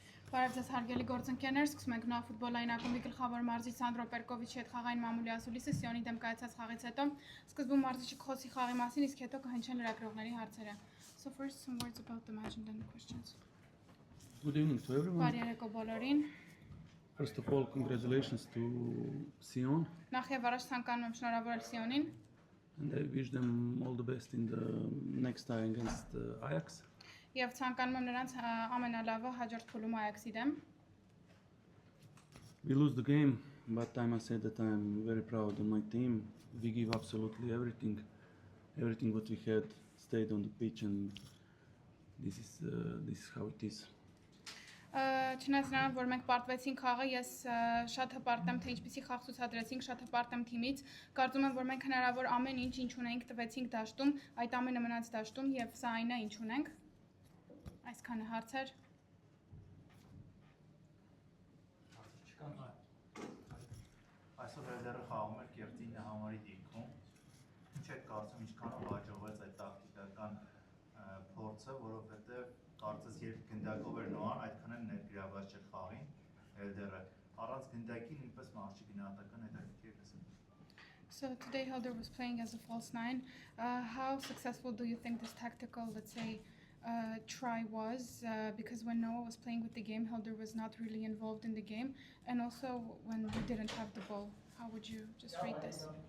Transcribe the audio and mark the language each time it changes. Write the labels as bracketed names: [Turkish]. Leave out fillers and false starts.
[Armenian] Բարև ձեզ հարգելի գործընկերներ, սկսում ենք նոր ֆուտբոլային ակումբի գլխավոր մարզիչ Սանդրո Պերկովիչի հետ խաղային մամուլի ասուլիսը Սիոնի դեմ կայացած խաղից հետո սկզբում մարզիչը կխոսի խաղի մասին, իսկ հետո կհնչեն լրագրողների հարցերը. [English] So first some words about the match and then the questions. Good evening to everyone. [Armenian] Բարի երեկո բոլորին. [English] First of all, congratulations to Sion. [Armenian] Նախ եւ առաջ ցանկանում եմ շնորհավորել Սիոնին. [English] And I wish them all the best in the next tie against Ajax. [Armenian] Եվ ցանկանում եմ նրանց ամենալավը հաջորդ փուլում Ajax-ի դեմ. [English] We lose the game, but I must say that I am very proud of my team. We give absolutely everything. Everything what we had stayed on the pitch, and this is how it is. [Armenian] Չնայած նրան, որ մենք պարտվեցինք խաղը, ես շատ հպարտ եմ, թե ինչպիսի խաղ ցուցադրեցինք, շատ հպարտ եմ թիմից. Կարծում եմ, որ մենք հնարավոր ամեն ինչ ունենք, տվեցինք դաշտում, այդ ամենը մնաց դաշտում եւ սա այն է, ինչ ունենք. Այսքանը հարցեր. Այսօր հերդերը խաղում էր կերտին համարի դիրքում։ Ինչ եք կարծում, ինչքանով հաջողվեց այդ տակտիկական փորձը, որովհետև կարծես երբ գնդակով էր Նոան, այդքան էլ ներգրավված չէր խաղին հերդերը։ Առանց գնդակի նույնպես մարզչի գնահատական հետաքրքիր լսում։ [English] So today Helder was playing as a false nine. How successful do you think this tactical, let's say, try was? Because when Noah was playing with the game, Helder was not really involved in the game, and also when we didn't have the ball. How would you just rate this?